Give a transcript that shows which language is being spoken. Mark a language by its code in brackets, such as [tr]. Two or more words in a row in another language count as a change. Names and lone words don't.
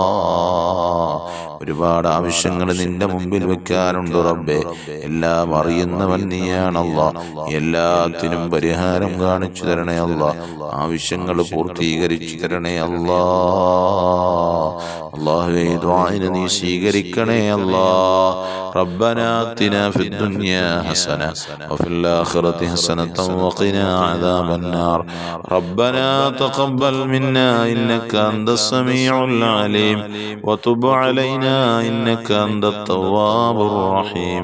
[ml] ഒരുപാട് ആവശ്യങ്ങൾ നിന്റെ മുമ്പിൽ വെക്കാനുണ്ട് റബ്ബേ. എല്ലാം അറിയുന്നവൻ നീയാണല്ലാ. എല്ലാത്തിനും പരിഹാരം കാണിച്ചു തരണേ അല്ലാ. ആവശ്യങ്ങൾ പൂർത്തീകരിച്ചു തരണേ അല്ലാ. അല്ലാഹുവേ, ദുആഇനെ നീ സ്വീകരിക്കണേ അല്ലാ. [ar] ربنا آتنا في الدنيا حسنة وفي الآخرة حسنة وقنا عذاب النار. ربنا تقبل منا إنك أنت السميع العليم وتب علينا إنك أنت التواب الرحيم.